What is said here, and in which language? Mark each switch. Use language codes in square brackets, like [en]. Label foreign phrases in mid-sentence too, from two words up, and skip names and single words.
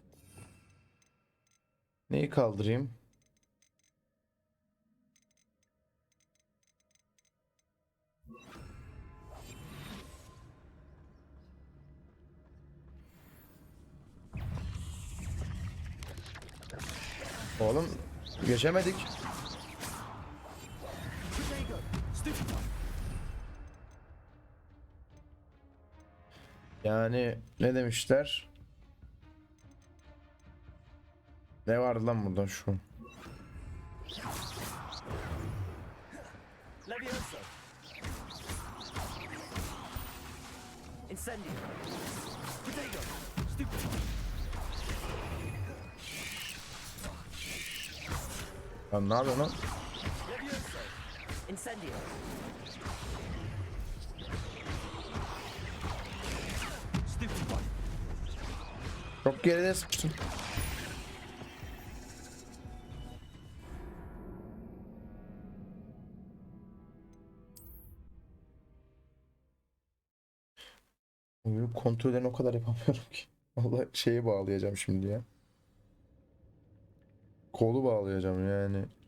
[tr] Neyi kaldırayım? Oğlum geçemedik. Yani ne demişler? Ne vardı lan burada şu? Levioso. Incendio. [en] Potato. Stupid. [tr] Lan ne yapıyorsun lan? Levioso. Incendio. [en] Stupid one. [tr] Çok geride sıkıştım. Kontrollerini o kadar yapamıyorum ki. Vallahi şeye bağlayacağım şimdi ya. Kolu bağlayacağım yani.